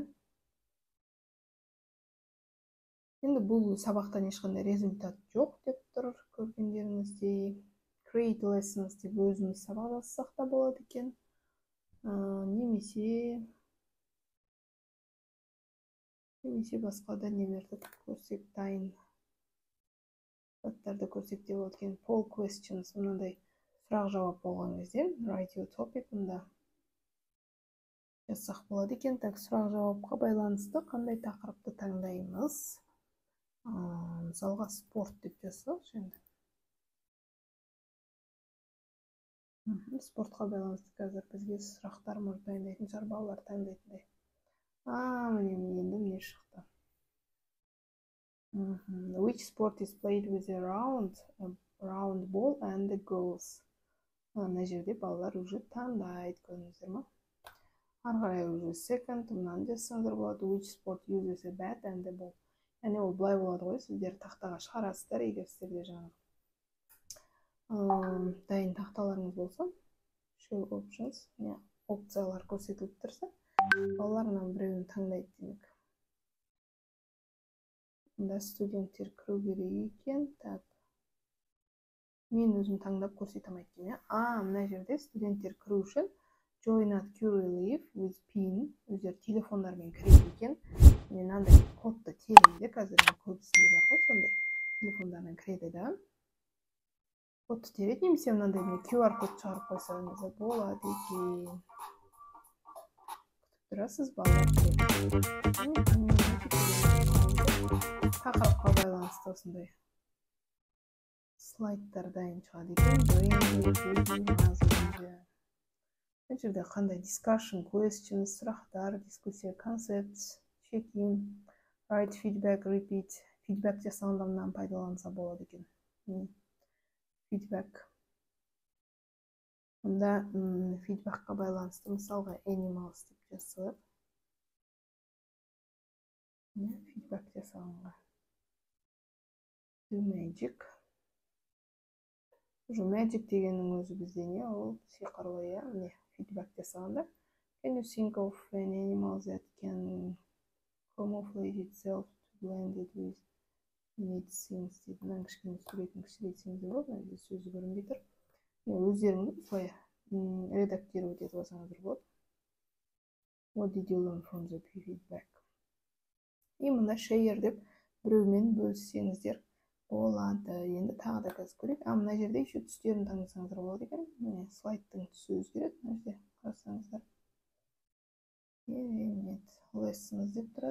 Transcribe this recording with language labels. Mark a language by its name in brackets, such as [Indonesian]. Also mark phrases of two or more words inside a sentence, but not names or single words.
[Kazakh] Енді бұл сабақтан ешқандай результат жоқ деп тұр, көргендеріңіздей. [English] Create lessons [Kazakh] деп өзіміз сабақ жазсақ та болады екен. Немесе басқа да нелерді көрсек, дайын заттарды көрсек те болады екен. [English] Poll questions, [Kazakh] мынандай сұрақ жауап болған кезде, [English] write your topic, [Kazakh] мұнда жазсақ болады екен. Сұрақ жауапқа байланысты қандай тақырыпты таңдаймыз. Мысалға спорт деп жазсақ, спортқа байланысты қазір бізге сұрақтар дайындайтын шығар, балалар таңдайтындай. Міне шықты. [English] Which sport is played with a round ball and the goals? [Kazakh] Мына жерде балалар уже таңдайды, көрдіңіздер ма? Ары қарай уже second, мынаны жазсаңыздар болады. [English] Which sport uses a bat and a ball? [Kazakh] Яғни ол былай болады ғой, сіздер тақтаға шығарасыздар, егер сіздерде жаңағы дайын тақталарыңыз болса, [English] show options, [Kazakh] опциялар көрсетіліп тұрса, балаларынан біреуін таңдайды демек. Мұнда студенттер кіру керек екен. Так, мен өзім таңдап көрсетемін екен. Мына жерде студенттер кіру үшін [English] join at Cureleaf with pin, [Kazakh] өздері телефондармен кіреді екен. Мен андай кодты терейді, қазір көбісінде бар ғой, сондай телефондармен кіреді да. Кодты терейді, немесе мынандай QR код шығарып қойсаңыз болады екен. Күтіп тұрасыз балалар. Тақырыпқа байланысты осындай слайдтар дайын шығады екен. Бұл жерде қандай [English] discussion, questions, [Kazakh] сұрақтар, дискуссия, [English] concepts, check-in, write feedback, repeat. [Kazakh] Feedback жасағанда мынаны пайдаланса болады екен. Feedback. Мұнда feedbackқа байланысты мысалға animals деп жасалады. Feedback жасағанға. [English] Do magic. [Kazakh] Уже magic дегеннің өзі бізде не? Ол сиқырлы, feedback жасағанда. [English] Can you think of an animal that can camouflage itself to blend it with neat things? [Kazakh] Дейді. Мына кішкене суретін кішірейтсеңіз болады, мына сөзі көрінбей тұр. Өздеріңіз солай редактировать етіп алсаңыздар болады. [English] What did you learn from the feedback? [Kazakh] И мында share деп біреумен бөліссеңіздер болады. Енді тағы да қазір көрейік. Мына жерде еще түстерін таңдасаңыздар болады екен. Міне слайдтың түсі өзгереді. Мына жерде қарасаңыздар. Керемет. Lessons деп тұрады.